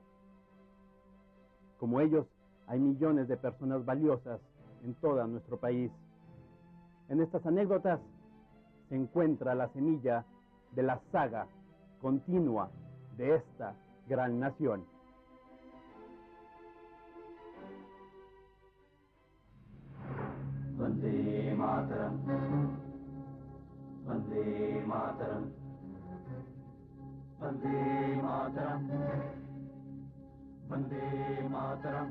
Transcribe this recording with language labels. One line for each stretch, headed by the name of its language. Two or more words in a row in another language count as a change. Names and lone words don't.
Spanish: Como ellos, hay millones de personas valiosas en todo nuestro país. En estas anécdotas se encuentra la semilla de la saga continua de esta gran nación.
Sanskrit: Vande Mataram, Vande Mataram, Vande Mataram, Vande Mataram.